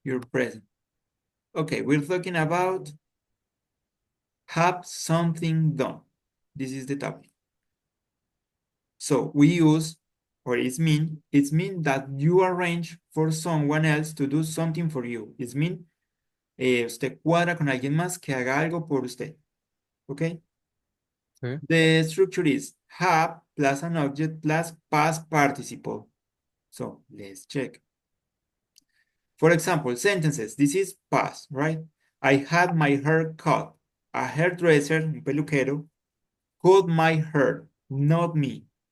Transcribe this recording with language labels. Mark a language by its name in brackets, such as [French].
[English] present. Okay, we're talking about have something done. This is the topic. So we use or it's mean that you arrange for someone else to do something for you. It's mean, [Spanish] usted cuadra con alguien más que haga algo por usted. [English] Okay? Okay. The structure is have plus an object plus past participle. So let's check. For example, sentences. This is past, right? I had my hair cut. A hairdresser, [Spanish] un peluquero, [English] cut my hair, not me.